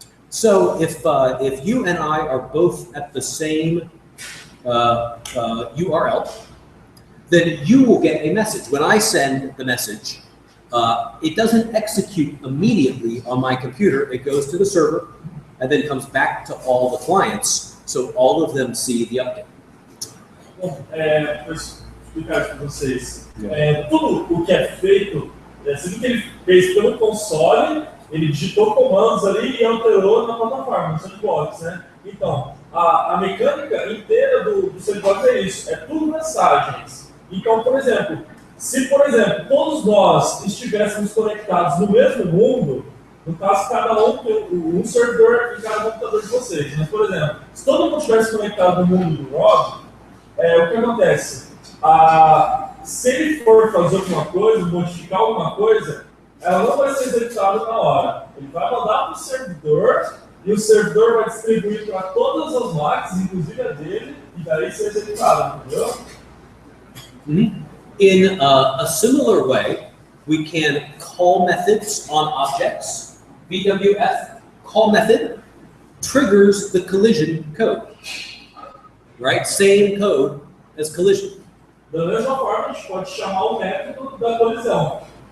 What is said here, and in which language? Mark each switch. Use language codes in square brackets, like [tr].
[en] So if you and I are both at the same URL, then you will get a message. When I send the message, it doesn't execute immediately on my computer. It goes to the server and then comes back to all the clients, so all of them see the update. [pt] Bom, vou explicar para vocês. Tudo o que é feito, você viu que ele fez pelo console, ele digitou comandos ali e alterou na plataforma, no Sandbox, né? Então, a mecânica inteira do Sandbox é isso, é tudo mensagens. Então, por exemplo, se, por exemplo, todos nós estivéssemos conectados no mesmo mundo, no caso, cada um tem um servidor em cada computador de vocês. Mas, por exemplo, se todo mundo estivesse conectado no mundo do Rob, o que acontece? Se ele for fazer alguma coisa, modificar alguma coisa, ela não vai ser executada na hora. Ele vai mandar para o servidor e o servidor vai distribuir para todas as máquinas, inclusive a dele, e daí ser executada, entendeu? [en] In a similar way, we can call methods on objects. VWF call method triggers the collision code, right? Same code as collision. [pt] Da mesma forma, a gente pode chamar o método da colisão.